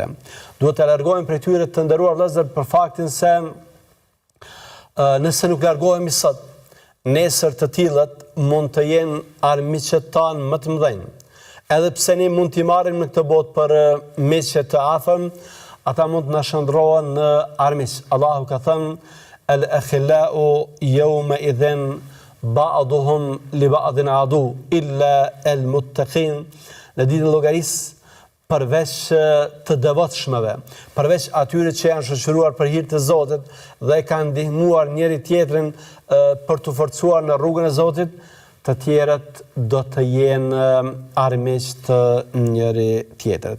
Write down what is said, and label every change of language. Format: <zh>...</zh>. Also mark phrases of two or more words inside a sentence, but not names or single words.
<sq>Duhet të largohemi prej tyre, të nderuar vëllezër, për faktin se nëse nuk largohemi sot, nesër të tillët mund të jenë armiqet tanë më të mëdhenj. Edhe pse ne mund t'i marrim në këtë botë për miqe të afërm, ata mund të na shndrohen në armiq. Allahu ka thënë:</sq> <ar>"الأخلاء يومئذ بعضهم لبعض عدو إلا المتقين."</ar> <sq>Në ditën e llogarisë, përveç të devotshmëve, përveç atyre që janë shoqëruar për hir të Zotit dhe kanë ndihmuar njëri tjetrin për të forcuar në rrugën e Zotit, të tjerët do të jenë armiq të njëri tjetrit.</sq>